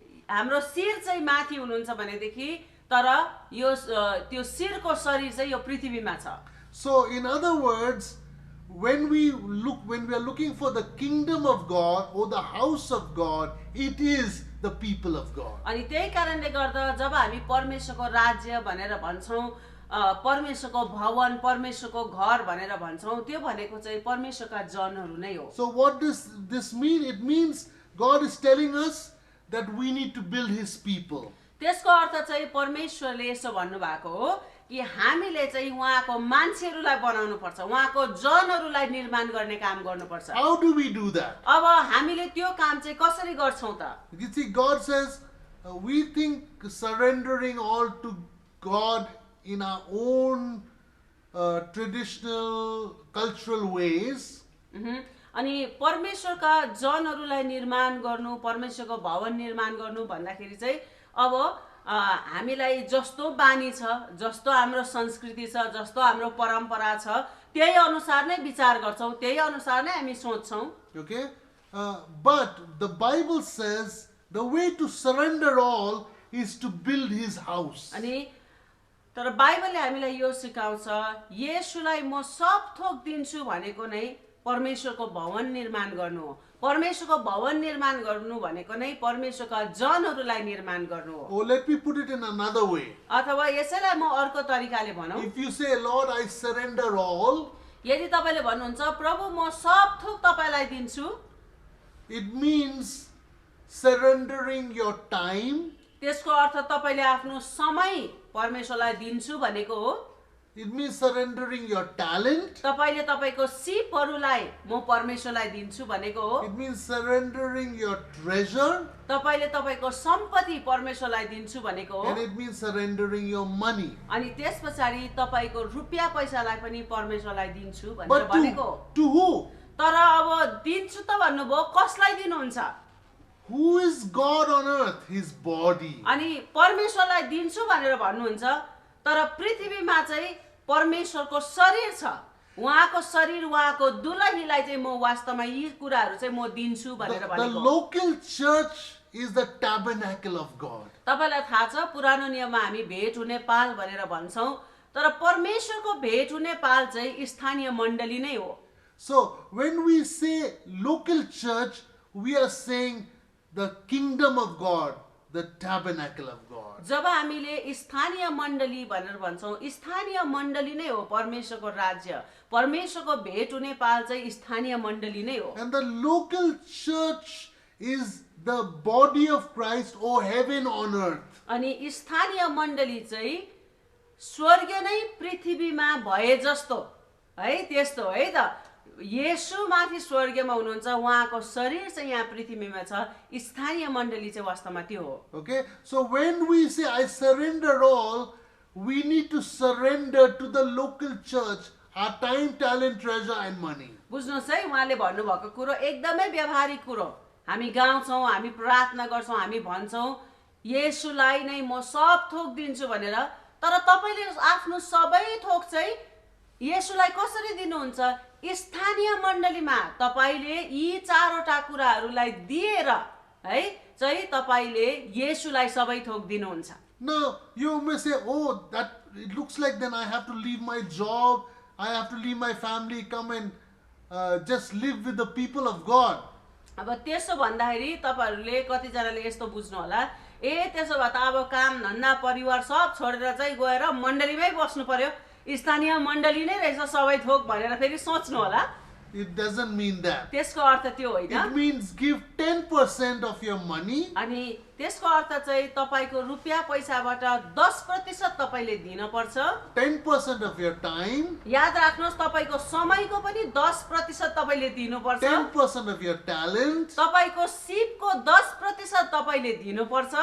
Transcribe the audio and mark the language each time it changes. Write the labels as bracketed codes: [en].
[ne] हाम्रो शिर चाहिँ माथि हुनुहुन्छ भनेदेखि तर यो त्यो शिरको शरीर चाहिँ यो पृथ्वीमा छ। [en] So, in other words, when we are looking for the kingdom of God or the house of God, it is the people of God. [ne] अनि त्यही कारणले गर्दा जब हामी परमेश्वरको राज्य भनेर भन्छौँ, परमेश्वरको भवन, परमेश्वरको घर भनेर भन्छौँ, त्यो भनेको चाहिँ परमेश्वरका जनहरू नै हो। [en] So what does this mean? It means God is telling us that we need to build his people. [ne] त्यसको अर्थ चाहिँ परमेश्वरले यसो भन्नुभएको हो कि हामीले चाहिँ उहाँको मान्छेहरूलाई बनाउनु पर्छ, उहाँको जनहरूलाई निर्माण गर्ने काम गर्नुपर्छ। [en] How do we do that? [ne] अब हामीले त्यो काम चाहिँ कसरी गर्छौँ त? [en] You see, God says we think surrendering all to God in our own traditional cultural ways. [ne] अनि परमेश्वरका जनहरूलाई निर्माण गर्नु, परमेश्वरको भवन निर्माण गर्नु भन्दाखेरि चाहिँ अब हामीलाई जस्तो बानी छ, जस्तो हाम्रो संस्कृति छ, जस्तो हाम्रो परम्परा छ, त्यही अनुसार नै विचार गर्छौँ, त्यही अनुसार नै हामी सोच्छौँ। [en] Okay, but the Bible says the way to surrender all is to build his house. [ne] अनि तर बाइबलले हामीलाई यो सिकाउँछ, येशूलाई म सब थोक दिन्छु भनेको नै परमेश्वरको भवन निर्माण गर्नु हो। परमेश्वरको भवन निर्माण गर्नु भनेको नै परमेश्वरका जनहरूलाई निर्माण गर्नु हो। [en] Oh, let me put it in another way. [ne] अथवा यसैलाई म अर्को तरिकाले भनौँ, [en] If you say, Lord, I surrender all, [ne] यदि तपाईले भन्नुहुन्छ प्रभु म सब थोक तपाईलाई दिन्छु, [en] it means surrendering your time, [ne] त्यसको अर्थ तपाईले आफ्नो समय परमेश्वरलाई दिन्छु भनेको हो। [en] It means surrendering your talent. [ne] तपाईले तपाईको सिपहरूलाई म परमेश्वरलाई दिन्छु भनेको हो। [en] It means surrendering your treasure. [ne] तपाईले तपाईको सम्पत्ति परमेश्वरलाई दिन्छु भनेको हो। [en] And it means surrendering your money. [ne] अनि त्यसपछाडि तपाईको रुपियाँ पैसालाई पनि परमेश्वरलाई दिन्छु भनेर [en] But [ne] भनेको हो। [en] to who? [ne] तर अब दिन्छु त भन्नुभयो, कसलाई दिनुहुन्छ? [en] Who is God on earth? His body. [ne] अनि परमेश्वरलाई दिन्छु भनेर भन्नुहुन्छ, तर पृथ्वीमा चाहिँ परमेश्वरको शरीर छ। उहाँको शरीर, उहाँको दुलहीलाई चाहिँ म वास्तवमा यी कुराहरू चाहिँ म दिन्छु भनेर [en] The [ne] भनेको हो। [en] local church is the tabernacle of God. [ne] तपाईलाई थाहा छ पुरानो नियममा हामी भेट हुने पाल भनेर भन्छौँ, तर परमेश्वरको भेट हुने पाल चाहिँ स्थानीय मण्डली नै हो। [en] So when we say local church, we are saying the kingdom of God, the tabernacle of God. [ne] जब हामीले स्थानीय मण्डली भनेर भन्छौँ, स्थानीय मण्डली नै हो परमेश्वरको राज्य। परमेश्वरको भेट हुने पाल चाहिँ स्थानीय मण्डली नै हो। [en] And the local church is the body of Christ, O heaven on earth. [ne] अनि स्थानीय मण्डली चाहिँ स्वर्ग नै पृथ्वीमा भए जस्तो है, त्यस्तो है त। येशू माथि स्वर्गमा हुनुहुन्छ, उहाँको शरीर चाहिँ यहाँ पृथ्वीमा छ। स्थानीय मण्डली चाहिँ वास्तवमा त्यो हो। [en] Okay, so when we say I surrender all, we need to surrender to the local church our time, talent, treasure and money. [ne] बुझ्नुहोस् है, उहाँले भन्नुभएको कुरो एकदमै व्यावहारिक कुरो। हामी गाउँछौँ, हामी प्रार्थना गर्छौँ, हामी भन्छौँ येशूलाई नै म सब थोक दिन्छु भनेर, तर तपाईले आफ्नो सबै थोक चाहिँ येशूलाई कसरी दिनुहुन्छ? स्थानीय मण्डलीमा तपाईले यी चारवटा कुराहरूलाई दिएर है चाहिँ तपाईले येशूलाई सबै थोक दिनुहुन्छ। [en] Now you may say, oh, that it looks like then I have to leave my job, I have to leave my family, come and just live with the people of God. [ne] अब त्यसो भन्दाखेरि तपाईहरुले कतिजनाले यस्तो बुझ्नु होला, ए त्यसो भए त अब काम धन्दा परिवार सब छोडेर चाहिँ गएर मण्डलीमै बस्नु पर्यो, स्थानीय मण्डली नै रहेछ सबै थोक भनेर फेरि सोच्नु होला। [en] It doesn't mean that. [ne] त्यसको अर्थ त्यो होइन। [en] It means give 10% of your money. [ne] अनि त्यसको अर्थ चाहिँ तपाईको रुपियाँ पैसाबाट 10% तपाईले दिन पर्छ। [en] 10% of your time. [ne] याद राख्नुहोस्, तपाईको समयको पनि 10% तपाईले दिनुपर्छ। [en] 10% of your talent. [ne] तपाईको सिपको 10% तपाईले दिनुपर्छ।